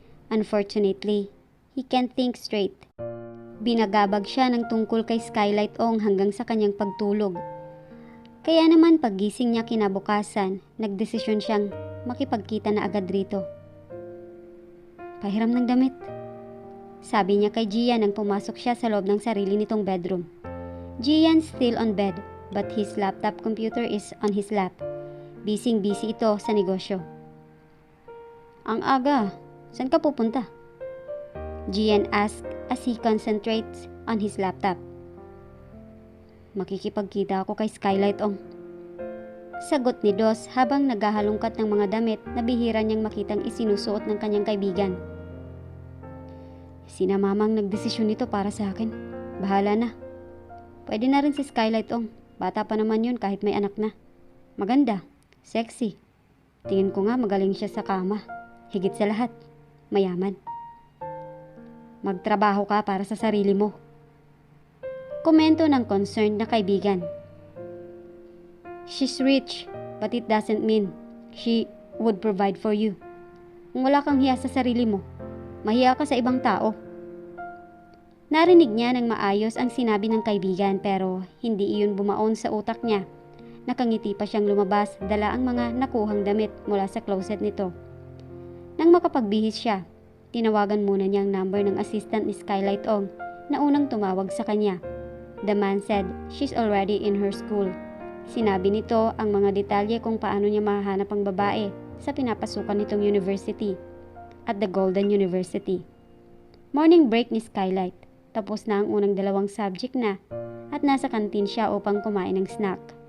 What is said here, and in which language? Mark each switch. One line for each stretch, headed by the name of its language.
English: Unfortunately, he can't think straight.
Filipino: Binagabag siya ng tungkol kay Skylight Ong hanggang sa kanyang pagtulog. Kaya naman paggising niya kinabukasan, nagdesisyon siyang makipagkita na agad rito. Pahiram ng damit. Sabi niya kay Gian nang pumasok siya sa loob ng sarili nitong bedroom.
English: Gian's still on bed, but his laptop computer is on his lap.
Filipino: Busy ito sa negosyo. Ang aga, saan ka pupunta?
English: Gian asked as he concentrates on his laptop.
Filipino: Makikipagkita ako kay Skylight Ong. Sagot ni Dos habang naghahalongkat ng mga damit na bihira niyang makitang isinusuot ng kanyang kaibigan. Sina mamang nagdesisyon nito para sa akin. Bahala na. Pwede na rin si Skylight Ong. Bata pa naman yun kahit may anak na. Maganda. Sexy. Tingin ko nga magaling siya sa kama. Higit sa lahat. Mayaman. Magtrabaho ka para sa sarili mo. Komento ng concerned na kaibigan.
English: She's rich, but it doesn't mean she would provide for you.
Filipino: Kung wala kang hiya sa sarili mo, mahiya ka sa ibang tao. Narinig niya ng maayos ang sinabi ng kaibigan pero hindi iyon bumaon sa utak niya. Nakangiti pa siyang lumabas, dala ang mga nakuhang damit mula sa closet nito. Nang makapagbihis siya, tinawagan muna niya ang number ng assistant ni Skylight Ong na unang tumawag sa kanya.
English: The man said she's already in her school.
Filipino: Sinabi nito ang mga detalye kung paano niya mahahanap ang babae sa pinapasukan nitong university at the Golden University. Morning break ni Skylight. Tapos na ang unang 2 subject na at nasa kantin siya upang kumain ng snack.